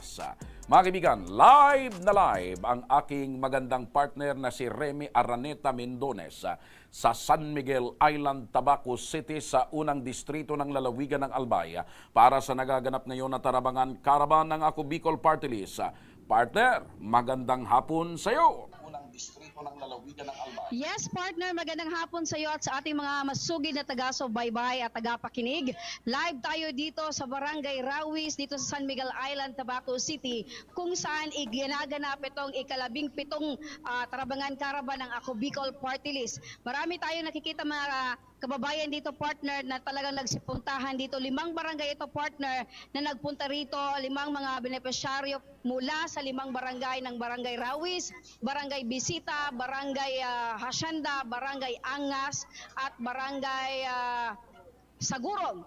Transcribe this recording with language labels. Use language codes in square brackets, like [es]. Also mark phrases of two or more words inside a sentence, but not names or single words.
[tl] Mga kaibigan, live na live ang aking magandang partner na si Remy Araneta Mendones sa San Miguel Island, Tabaco City sa unang distrito ng lalawigan ng Albay para sa nagaganap ngayon na Tarabangan Caravan ng Ako Bicol Party List. Partner, magandang hapon sa iyo. Unang distrito ng lalawigan ng Albay. Yes, partner, magandang hapon sa iyo at sa ating mga masugid na taga-subaybay at taga-pakinig. Live tayo dito sa Barangay Rawis, dito sa San Miguel Island, Tabaco City, kung saan iginaganap itong ikalabing-pitong Tarabangan Caravan ng Ako Bicol Party List. Marami tayong nakikita mga kababayan dito, partner, na talagang nagsipuntahan dito. 5 barangay ito, partner, na nagpunta rito. 5 mga benepisyaryo mula sa 5 barangay ng Barangay Rawis, Barangay Bisita, Barangay Hacienda, Barangay Angas, at Barangay Sagurong.